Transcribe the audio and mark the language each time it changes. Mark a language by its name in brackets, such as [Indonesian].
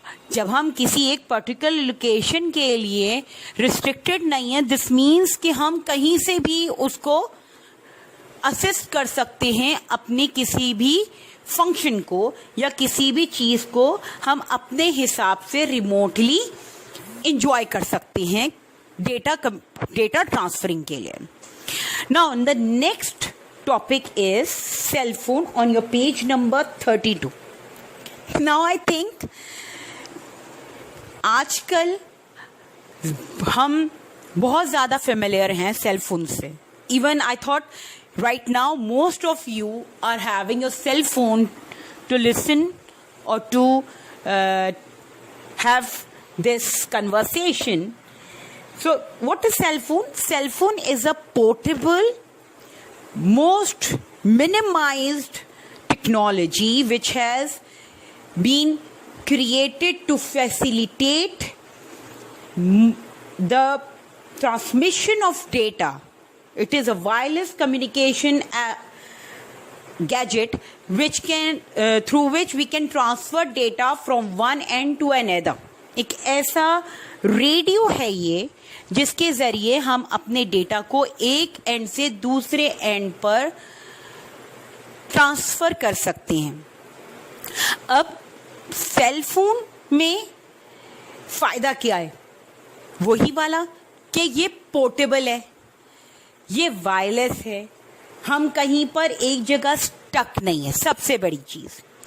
[Urdu] جب ہم کسی ایک پرٹیکولر لوکیشن کے لیے ریسٹرکٹڈ نہیں ہیں, دس مینس کہ ہم کہیں سے بھی اس کو اسسٹ کر سکتے ہیں, اپنے کسی بھی فنکشن کو یا کسی بھی چیز کو ہم اپنے حساب سے ریموٹلی انجوائے کر سکتے ہیں ڈیٹا ٹرانسفرنگ کے لیے. [English] Now the next topic is cell phone on your page number 32. Now I think [Urdu] آج کل ہم بہت زیادہ فیملیئر ہیں سیل فون سے. [English] Even I thought right now most of you are having your cell phone to listen or to have this conversation. So what is cell phone? Cell phone is a portable, most minimized technology which has been created to facilitate the transmission of data. It is a wireless communication gadget which can through which we can transfer data from one end to another. [Urdu] ایک ایسا radio ہے یہ جس کے ذریعے ہم اپنے data کو ایک اینڈ سے دوسرے اینڈ پر ٹرانسفر کر سکتے ہیں. اب سیل فون میں فائدہ کیا ہے؟ وہی والا کہ یہ پورٹیبل ہے, یہ وائرلیس ہے, ہم کہیں پر ایک جگہ سٹک نہیں ہے, سب سے بڑی چیز.